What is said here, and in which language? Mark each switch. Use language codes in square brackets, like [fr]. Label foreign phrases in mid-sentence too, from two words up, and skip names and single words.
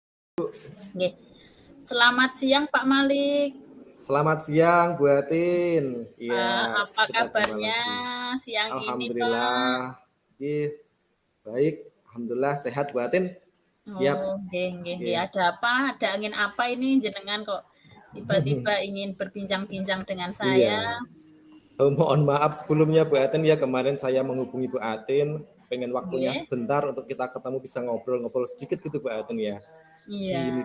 [id] Nggih. Selamat siang Pak Malik. Selamat siang Bu Atin. Pak, Iya, apa kita jumpa kabarnya lagi. siang ini Pak? Alhamdulillah. Baik. Alhamdulillah sehat Bu Atin. Siap. Oh, nggih nggih nggih. Iya. Ada apa? Ada angin apa ini jenengan kok tiba-tiba ingin berbincang-bincang dengan saya? Iya. Mohon maaf sebelumnya Bu Atin ya, kemarin saya menghubungi Bu Atin, pengen waktunya Nggih. sebentar untuk kita ketemu bisa ngobrol-ngobrol sedikit gitu Bu Atin ya. Gini